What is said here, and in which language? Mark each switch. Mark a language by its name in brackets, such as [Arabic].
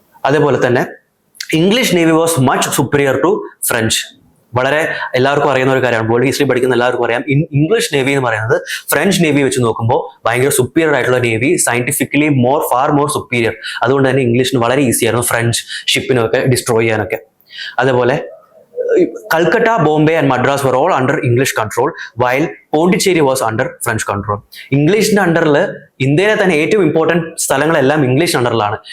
[Malayalam] അതേപോലെ തന്നെ [English] English navy was much superior to French. [Malayalam] വളരെ എല്ലാവർക്കും അറിയുന്ന ഒരു കാര്യമാണ്, വേൾഡ് ഹിസ്റ്ററി പഠിക്കുന്ന എല്ലാവർക്കും അറിയാം. ഇംഗ്ലീഷ് നേവി എന്ന് പറയുന്നത് ഫ്രഞ്ച് നേവി വെച്ച് നോക്കുമ്പോൾ ഭയങ്കര സുപ്പീരിയർ ആയിട്ടുള്ള navy, scientifically far more superior. അതുകൊണ്ട് തന്നെ ഇംഗ്ലീഷിന് വളരെ ഈസി ആയിരുന്നു ഫ്രഞ്ച് ഷിപ്പിനൊക്കെ ഡിസ്ട്രോയ് ചെയ്യാനൊക്കെ. [English] അതേപോലെ Calcutta, Bombay and Madras were all under English control while Pondicherry was under French control. [Malayalam] ഇംഗ്ലീഷിന്റെ അണ്ടറിൽ ഇന്ത്യയിലെ തന്നെ ഏറ്റവും ഇമ്പോർട്ടന്റ് സ്ഥലങ്ങളെല്ലാം ഇംഗ്ലീഷ് അണ്ടറിലാണ്.